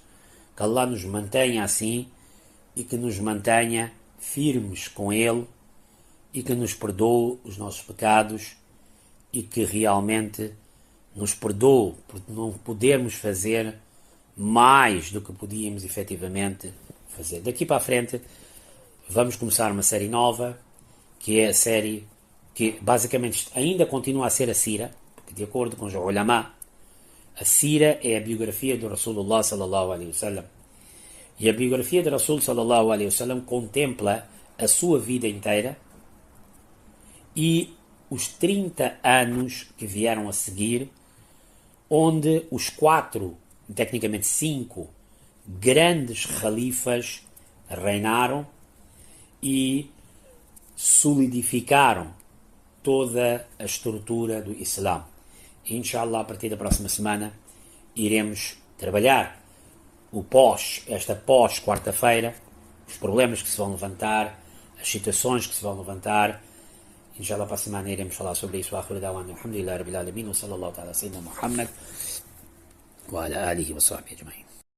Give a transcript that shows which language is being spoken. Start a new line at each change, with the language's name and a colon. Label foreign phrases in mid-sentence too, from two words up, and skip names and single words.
Portuguese: Que Allah nos mantenha assim e que nos mantenha firmes com ele e que nos perdoe os nossos pecados e que realmente nos perdoe por não podermos fazer mais do que podíamos efetivamente fazer. Daqui para a frente vamos começar uma série nova, que é a série que basicamente ainda continua a ser a Sira, porque de acordo com os ulama, a Sira é a biografia do
Arabic: رسول الله صلى الله عليه وسلم.
Portuguese: E a biografia do Rasul
Arabic: صلى الله عليه وسلم
Portuguese: contempla a sua vida inteira e os 30 anos que vieram a seguir, onde os 4, tecnicamente 5, grandes califas reinaram e solidificaram toda a estrutura do Islã. E, inshallah, a partir da próxima semana iremos trabalhar esta pós-quarta-feira, os problemas que se vão levantar, as situações que se vão levantar. Inshallah, para a semana iremos falar sobre isso.
Arabic: الحمد لله رب العالمين، وصلى الله تعالى سيدنا محمد وعلى آله وصحبه أجمعين.